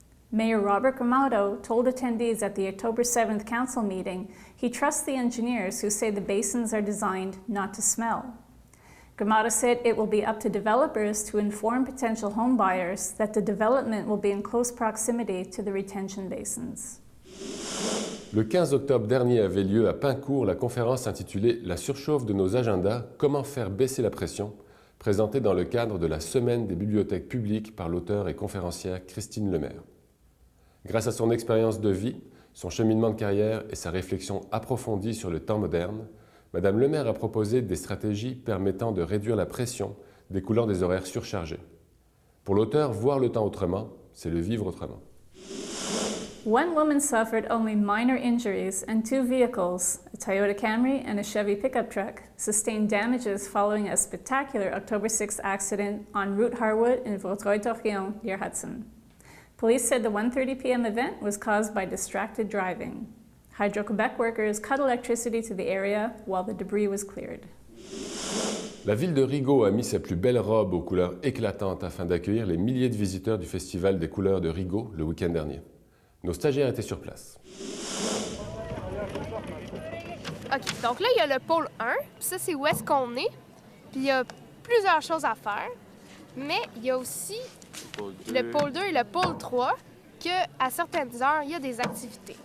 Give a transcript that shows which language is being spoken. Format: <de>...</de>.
<en>Mayor Robert Gramado told attendees at the October 7th council meeting he trusts the engineers who say the basins are designed not to smell. Gramado said it will be up to developers to inform potential homebuyers that the development will be in close proximity to the retention basins.</en> <fr>Le 15 octobre dernier avait lieu à Pincourt la conférence intitulée « La surchauffe de nos agendas, comment faire baisser la pression », présentée dans le cadre de la Semaine des bibliothèques publiques par l'auteure et conférencière Christine Lemaire. Grâce à son expérience de vie, son cheminement de carrière et sa réflexion approfondie sur le temps moderne, Madame Lemaire a proposé des stratégies permettant de réduire la pression découlant des horaires surchargés. Pour l'auteur, voir le temps autrement, c'est le vivre autrement.</fr> <en>One woman suffered only minor injuries and 2 vehicles, a Toyota Camry and a Chevy pickup truck, sustained damages following a spectacular October 6th accident on Route Harwood in Vaudreuil-Dorion near Hudson. Police said the 1:30 p.m. event was caused by distracted driving. Hydro-Quebec workers cut electricity to the area while the debris was cleared.</en> <fr>La ville de Rigaud a mis sa plus belle robe aux couleurs éclatantes afin d'accueillir les milliers de visiteurs du Festival des couleurs de Rigaud le week-end dernier. Nos stagiaires étaient sur place. OK, donc là, il y a le pôle 1, puis ça, c'est où est-ce qu'on est. Puis il y a plusieurs choses à faire, mais il y a aussi le pôle 2 et le pôle 3, qu'à certaines heures, il y a des activités.</fr>